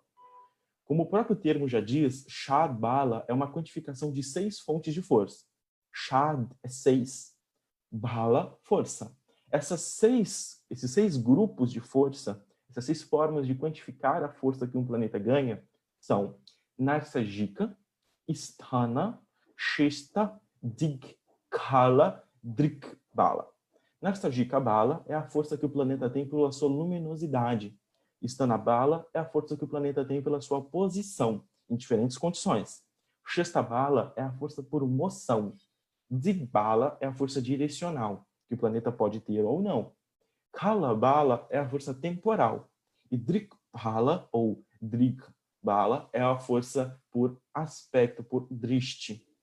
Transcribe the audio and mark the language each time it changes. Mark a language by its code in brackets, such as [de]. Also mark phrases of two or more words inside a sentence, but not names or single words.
[pt] Como o próprio termo já diz, Shad Bala é uma quantificação de 6 fontes de força. Shad é 6, Bala, força. Esses 6 grupos de força, essas 6 formas de quantificar a força que um planeta ganha são Narsajika, Sthana, Shesta, Dig, Kala, Drik, Bala. Narsajika Bala é a força que o planeta tem pela sua luminosidade. Sthana Bala é a força que o planeta tem pela sua posição, em diferentes condições. Shesta Bala é a força por moção. Dig Bala é a força direcional, que o planeta pode ter ou não. Kala Bala é a força temporal. E Drik Bala, ou Drik Bala, é a força por aspecto, por drishti.